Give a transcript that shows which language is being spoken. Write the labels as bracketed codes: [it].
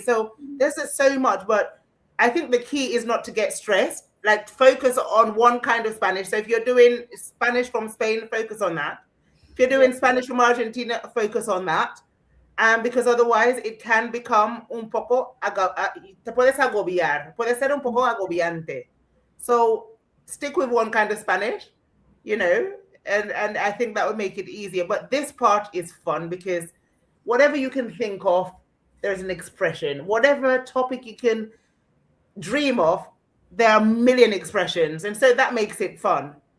[en] So there's just so much, but I think the key is not to get stressed. Like, focus on one kind of Spanish. So if you're doing Spanish from Spain, focus on that. If you're doing Spanish from Argentina, focus on that. Because otherwise it can become [es] un poco, te puedes agobiar, puede ser un poco agobiante. [en] So stick with one kind of Spanish, you know, and I think that would make it easier. But this part is fun because whatever you can think of, there's an expression. Whatever topic you can dream of, there are a million expressions, and so that makes it fun.